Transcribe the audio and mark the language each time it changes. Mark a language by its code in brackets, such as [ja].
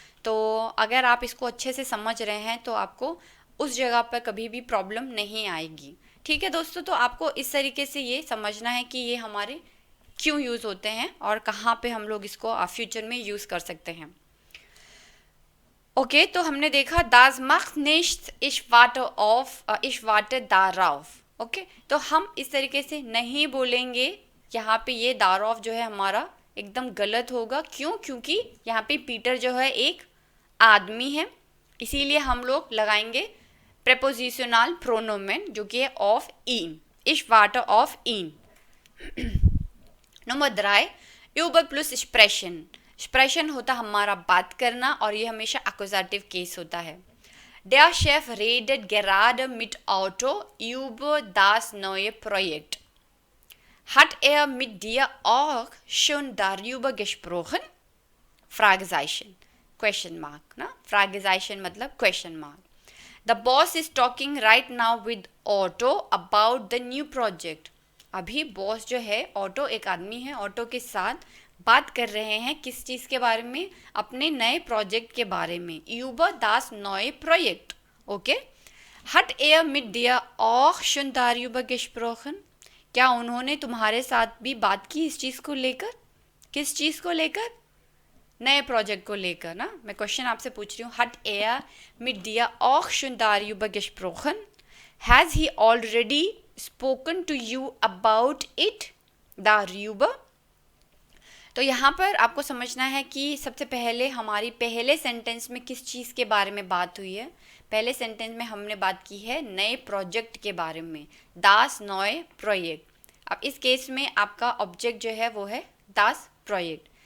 [hi] तो अगर आप इसको अच्छे से समझ रहे हैं तो आपको उस जगह पर कभी भी प्रॉब्लम नहीं आएगी। ठीक है दोस्तों, तो आपको इस तरीके से ये समझना है कि ये हमारे क्यों यूज़ होते हैं और कहाँ पे हम लोग इसको फ्यूचर में यूज़ कर सकते हैं। ओके, तो हमने देखा [de] das macht nichts, ich warte darauf। [hi] Okay, तो हम इस तरीके से नहीं बोलेंगे। यहाँ पे ये दारॉफ जो है हमारा एकदम गलत होगा। क्यों? क्योंकि यहाँ पे पीटर जो है एक आदमी है, इसीलिए हम लोग लगाएंगे प्रेपोजिशनल प्रोनोमेन जो कि है of in, [de] ich warte auf ihn। [hi] Number 3, Uber plus expression. Expression होता हमारा बात करना और ये हमेशा एक्कुजेटिव केस होता है। [de] Der Chef redet gerade mit Otto über das neue Projekt. Hat er mit dir auch schon darüber gesprochen? [en] Fragezeichen, question mark, ना? Fragezeichen मतलब question mark. The boss is talking right now with Otto about the new project. [hi] अभी boss जो है, auto एक आदमी है, auto के साथ बात कर रहे हैं किस चीज़ के बारे में? अपने नए प्रोजेक्ट के बारे में। [de] über das neue Projekt। ओके, hat er mit dir auch schon darüber gesprochen? [hi] क्या उन्होंने तुम्हारे साथ भी बात की इस चीज़ को लेकर? किस चीज़ को लेकर? नए प्रोजेक्ट को लेकर ना। मैं क्वेश्चन आपसे पूछ रही हूँ, [de] hat er mit dir auch schon darüber gesprochen? [en] Has he already spoken to you about it? [de] darüber। [hi] तो यहाँ पर आपको समझना है कि सबसे पहले हमारी पहले सेंटेंस में किस चीज़ के बारे में बात हुई है। पहले सेंटेंस में हमने बात की है नए प्रोजेक्ट के बारे में, दास नॉय प्रोजेक्ट। अब इस केस में आपका ऑब्जेक्ट जो है वो है दास प्रोजेक्ट।